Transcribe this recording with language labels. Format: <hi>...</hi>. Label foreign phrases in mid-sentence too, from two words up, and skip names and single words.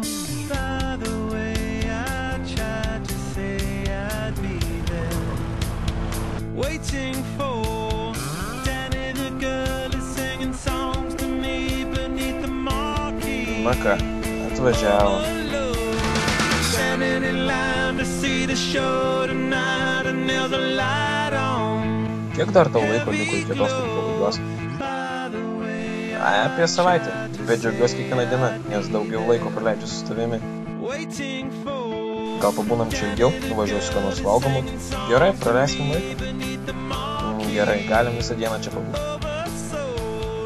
<en>By the way, I tried to say I'd be there, waiting for Danny the girl is singing songs to me beneath the marquee.</en> <lt>Na ką, atvažiavo.</lt> <en>Standing in line to see the show tonight, and there's a light on.</en> <lt>Kiek dar tau laiko liko iki atostogų pabaigos? Ai, apie savaitę. Bet džiaugiuosi kiekvieną dieną, nes daugiau laiko praleidžiu su tavimi. Gal pabūnam čia ilgiau, nuvažiuosiu ką nors valgomų. Gerai, praleiskim laiką. Gerai, galim visą dieną čia pabūti.</lt>